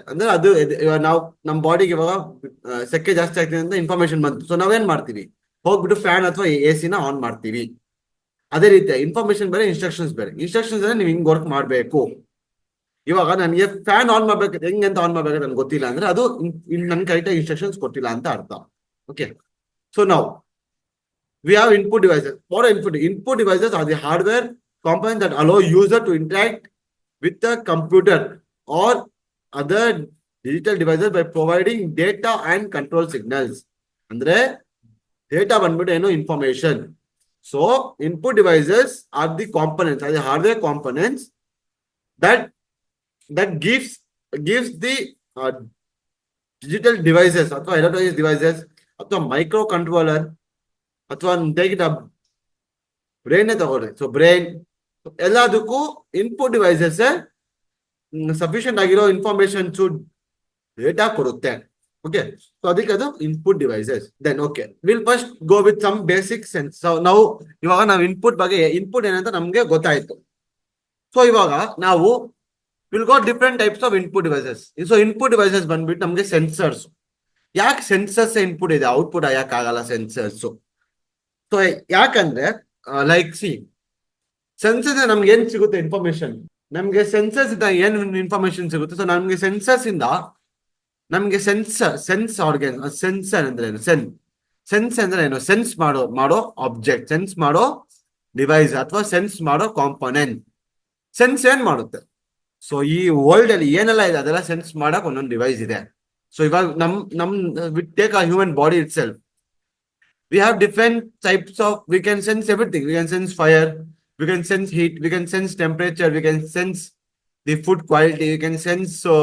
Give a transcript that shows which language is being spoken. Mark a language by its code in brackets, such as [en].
[kn] ಅಂದ್ರೆ ಅದು ನಾವು ನಮ್ಮ ಬಾಡಿಗೆ ಇವಾಗ ಸೆಕೆ ಜಾಸ್ತಿ ಆಗ್ತಿದೆ ಅಂತ ಇನ್ಫಾರ್ಮೇಶನ್ ಬಂತು. ಸೊ ನಾವೇನ್ ಮಾಡ್ತೀವಿ? ಹೋಗ್ಬಿಟ್ಟು ಫ್ಯಾನ್ ಅಥವಾ AC ನ ಆನ್ ಮಾಡ್ತೀವಿ. ಅದೇ ರೀತಿ ಇನ್ಫಾರ್ಮೇಶನ್ ಬೇರೆ, ಇನ್ಸ್ಟ್ರಕ್ಷನ್ಸ್ ಬೇರೆ. ಇನ್ಸ್ಟ್ರಕ್ಷನ್ಸ್ ಅಂದ್ರೆ ನೀವು ಹಿಂಗ್ ವರ್ಕ್ ಮಾಡ್ಬೇಕು. ಇವಾಗ ನನಗೆ ಫ್ಯಾನ್ ಆನ್ ಮಾಡ್ಬೇಕು, ಹೆಂಗಂತ ಆನ್ ಮಾಡ್ಬೇಕು ನನ್ಗೆ ಗೊತ್ತಿಲ್ಲ ಅಂದ್ರೆ ಅದು ನನ್ ಕರೆಕ್ಟಾಗಿ ಇನ್ಸ್ಟ್ರಕ್ಷನ್ಸ್ ಕೊಟ್ಟಿಲ್ಲ ಅಂತ ಅರ್ಥ. ಓಕೆ, ಸೊ ನಾವು [en] we have input devices. For input devices are the hardware components that allow user to interact with the computer or other digital devices by providing data and control signals. [kn] Andre data ಬಂದ್ಬಿಟ್ಟು ಏನು? [en] information. So input devices are the components, are the hardware components that gives the digital devices ಅಥವಾ electronic devices ಅಥವಾ micro controller [kn] ಅಥವಾ brain ತಗೊಳ್ರಿ. So brain ಎಲ್ಲದಕ್ಕೂ input devices sufficient ಆಗಿರೋ information data ಕೊಡುತ್ತೆ. Okay, so ಅದಕ್ಕೆ ಅದು input devices. [en] Then okay, will first go with some basic sense. [kn] So ನಾವು ಇವಾಗ ಇನ್ಪುಟ್ ಬಗ್ಗೆ, ಇನ್ಪುಟ್ ಏನಂತ ನಮ್ಗೆ ಗೊತ್ತಾಯ್ತು. ಸೊ ಇವಾಗ ನಾವು will go different types of input devices. So input devices ಬಂದ್ಬಿಟ್ಟು ನಮ್ಗೆ ಸೆನ್ಸರ್ಸ್. ಯಾಕೆ ಸೆನ್ಸರ್ಸ್ ಇನ್ಪುಟ್ ಇದೆ, ಔಟ್ಪುಟ್ ಯಾಕೆ ಆಗಲ್ಲ ಸೆನ್ಸರ್ಸ್? ಸೊ ಯಾಕಂದ್ರೆ ಲೈಕ್ ಸೆನ್ಸಸ್ ನಮ್ಗೆ ಏನ್ ಸಿಗುತ್ತೆ ಇನ್ಫಾರ್ಮೇಶನ್? ನಮ್ಗೆ ಸೆನ್ಸಸ್ ಇಂದ ಏನ್ ಇನ್ಫಾರ್ಮೇಶನ್ ಸಿಗುತ್ತೆ? ಸೊ ನಮ್ಗೆ ಸೆನ್ಸಸ್ ಇಂದ ನಮ್ಗೆ ಸೆನ್ಸ್ ಆರ್ಗನ್. ಸೆನ್ಸರ್ ಅಂದ್ರೆ ಏನು? ಸೆನ್ಸ್ ಅಂದ್ರೆ ಏನು? ಸೆನ್ಸ್ ಮಾಡೋ ಆಬ್ಜೆಕ್ಟ್, ಸೆನ್ಸ್ ಮಾಡೋ ಡಿವೈಸ್ ಅಥವಾ ಸೆನ್ಸ್ ಮಾಡೋ ಕಾಂಪೋನೆಂಟ್. ಸೆನ್ಸ್ ಏನ್ ಮಾಡುತ್ತೆ? ಸೊ ಈ ವರ್ಲ್ಡ್ ಅಲ್ಲಿ ಏನೆಲ್ಲ ಇದೆ ಅದೆಲ್ಲ ಸೆನ್ಸ್ ಮಾಡಕ್ ಒಂದೊಂದು ಡಿವೈಸ್ ಇದೆ. ಸೊ ಇವಾಗ ನಮ್ take a human body it self. [en] We have different types of, we can sense everything. We can sense fire, we can sense heat, we can sense temperature, we can sense the food quality, we can sense